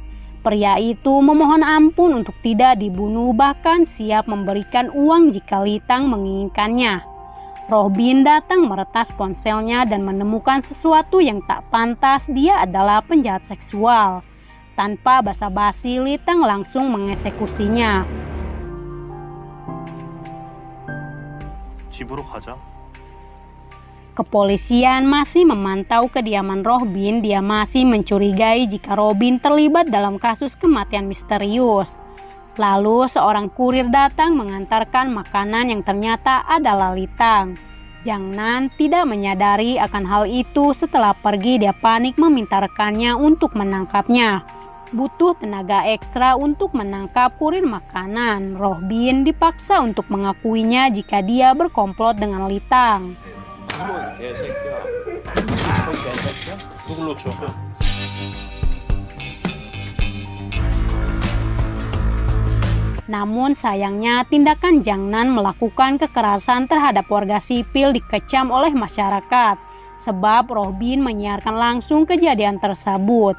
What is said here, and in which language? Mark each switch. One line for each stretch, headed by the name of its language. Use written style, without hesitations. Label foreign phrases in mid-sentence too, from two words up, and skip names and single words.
Indonesian: Pria itu memohon ampun untuk tidak dibunuh, bahkan siap memberikan uang jika Litang menginginkannya. Robin datang meretas ponselnya dan menemukan sesuatu yang tak pantas. Dia adalah penjahat seksual. Tanpa basa-basi, Litang langsung mengeksekusinya.
Korean: 집으로 가자.
Indonesian: Kepolisian masih memantau kediaman Robin. Dia masih mencurigai jika Robin terlibat dalam kasus kematian misterius. Lalu seorang kurir datang mengantarkan makanan yang ternyata adalah Litang. Jang Nan tidak menyadari akan hal itu. Setelah pergi, dia panik meminta rekannya untuk menangkapnya. Butuh tenaga ekstra untuk menangkap kurir makanan. Robin dipaksa untuk mengakuinya jika dia berkomplot dengan Litang.
Korean: 개새끼야. 개새끼야? 누굴로 줘?
Indonesian: Namun sayangnya tindakan Jang Nan melakukan kekerasan terhadap warga sipil dikecam oleh masyarakat. Sebab Robin menyiarkan langsung kejadian tersebut.